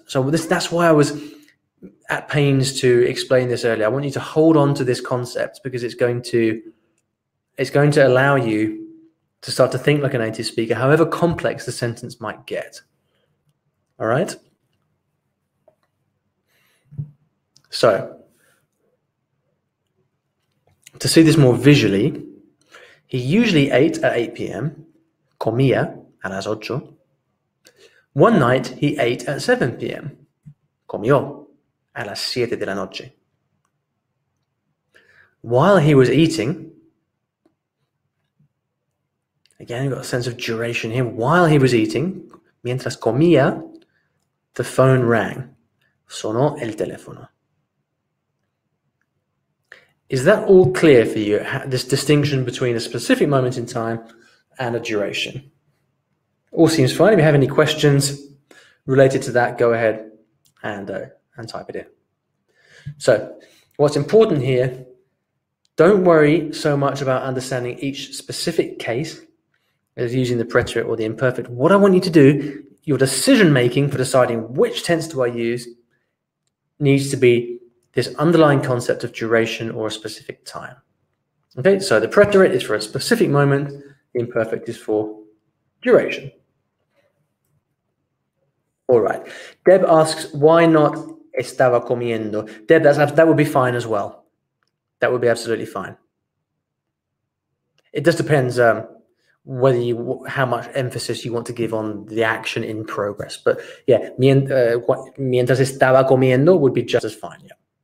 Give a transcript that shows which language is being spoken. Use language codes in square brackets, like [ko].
[en] So that's why I was at pains to explain this earlier. I want you to hold on to this concept because it's going to allow you to start to think like a native speaker, however complex the sentence might get. All right? So, to see this more visually, he usually ate at 8 p.m., [es] comía a las 8. [en] One night he ate at 7 p.m., [es] comió a las 7 de la noche. [en] While he was eating, again, you've got a sense of duration here. While he was eating, [es] mientras comía, [en] the phone rang. [es] Sonó el teléfono. [en] Is that all clear for you, this distinction between a specific moment in time and a duration? All seems fine. If you have any questions related to that, go ahead and type it in. So what's important here, don't worry so much about understanding each specific case as using the preterite or the imperfect. What I want you to do, your decision-making for deciding which tense do I use needs to be this underlying concept of duration or a specific time. Okay, so the preterite is for a specific moment, the imperfect is for duration. All right. Deb asks, why not [es] estaba comiendo? [en] Deb, that would be fine as well. That would be absolutely fine. It just depends whether how much emphasis you want to give on the action in progress. But yeah, [es] mientras estaba comiendo [en] would be just as fine, yeah.